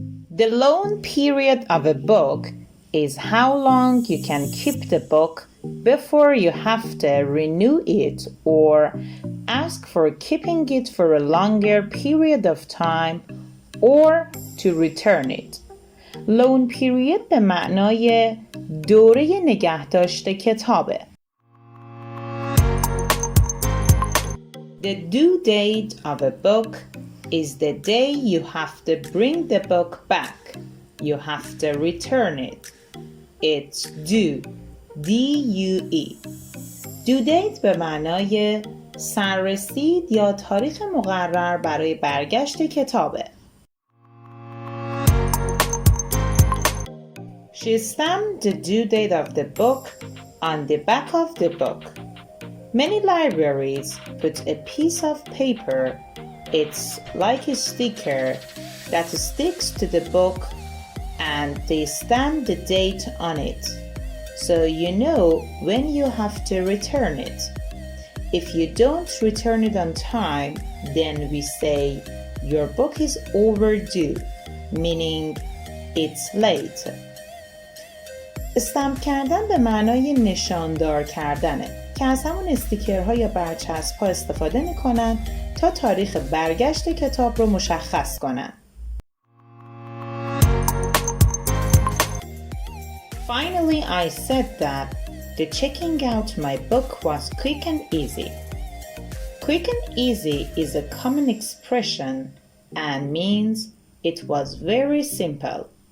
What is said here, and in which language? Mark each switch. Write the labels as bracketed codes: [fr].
[en] The loan period of a book is how long you can keep the book before you have to renew it or ask for keeping it for a longer period of time or to return it. [fa] Loan period به معنای دوره نگهداشت کتابه. [en] The due date of a book is the day you have to bring the book back. You have to return it. It's due. D-U-E. [fa] Due date به معنای سررسید یا تاریخ مقرر برای برگشت کتابه. [en] She stamped the due date of the book on the back of the book. Many libraries put a piece of paper, it's like a sticker, that sticks to the book and they stamp the date on it, so you know when you have to return it. If you don't return it on time, then we say your book is overdue, meaning it's late. [fa] استمپ کردن به معنای نشاندار کردنه که از همون استیکرها یا برچسب‌ها استفاده میکنن تا تاریخ برگشت کتاب رو مشخص کنن. [en] Finally, I said that the checking out my book was quick and easy. Quick and easy is a common expression and means it was very simple.